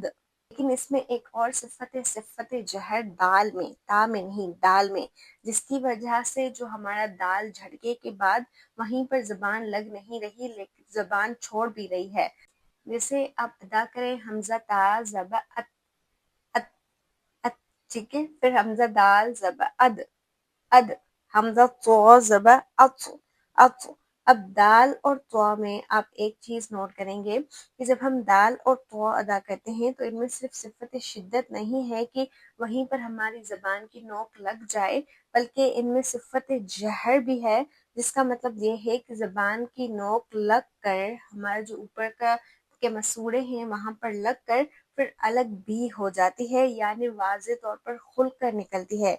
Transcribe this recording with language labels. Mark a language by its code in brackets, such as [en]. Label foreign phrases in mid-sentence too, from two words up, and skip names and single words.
[ur] لیکن اس میں ایک اور صفت جہر دال میں، تا میں نہیں دال میں، جس کی وجہ سے جو ہمارا دال جھٹکے کے بعد وہیں پر زبان لگ نہیں رہی لیکن زبان چھوڑ بھی رہی ہے. جیسے آپ ادا کریں حمزہ تا زبا ات ات ات، ٹھیک ہے. پھر حمزہ دال زبا اد اد. حمزہ تو زبا ات ات. اب دال اور تو میں آپ ایک چیز نوٹ کریں گے کہ جب ہم دال اور تو ادا کرتے ہیں تو ان میں صرف صفت شدت نہیں ہے کہ وہیں پر ہماری زبان کی نوک لگ جائے، بلکہ ان میں صفت جہر بھی ہے، جس کا مطلب یہ ہے کہ زبان کی نوک لگ کر ہمارا جو اوپر کے مسوڑے ہیں وہاں پر لگ کر پھر الگ بھی ہو جاتی ہے، یعنی واضح طور پر کھل کر نکلتی ہے.